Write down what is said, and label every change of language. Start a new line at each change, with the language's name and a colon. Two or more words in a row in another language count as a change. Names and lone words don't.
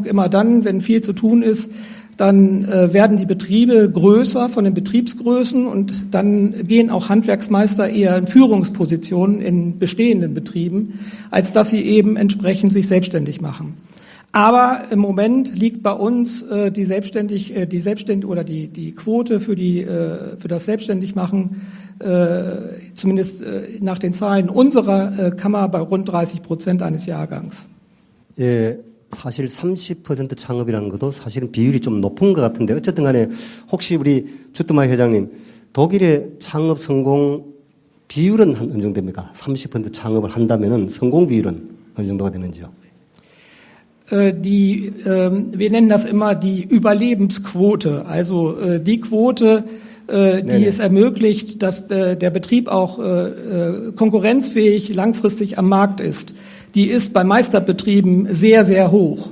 German: Immer dann, wenn viel zu tun ist, dann werden die Betriebe größer von den Betriebsgrößen und dann gehen auch Handwerksmeister eher in Führungspositionen in bestehenden Betrieben, als dass sie eben entsprechend sich selbstständig machen. Aber im Moment liegt bei uns die Quote für das Selbstständigmachen zumindest nach den Zahlen unserer Kammer bei rund 30% eines Jahrgangs.
Korean: 예, 사실 30% 창업이라는 것도 사실은 비율이 좀 높은 것 같은데 어쨌든 간에 혹시 우리 주트마이 회장님 독일의 창업 성공 비율은 어느 정도 됩니까? 30% 창업을 한다면은 성공 비율은 어느 정도가 되는지요?
German: Wir nennen das immer die Überlebensquote, also die Quote, die es ermöglicht, dass der Betrieb auch konkurrenzfähig langfristig am Markt ist. Die ist bei Meisterbetrieben sehr, sehr hoch.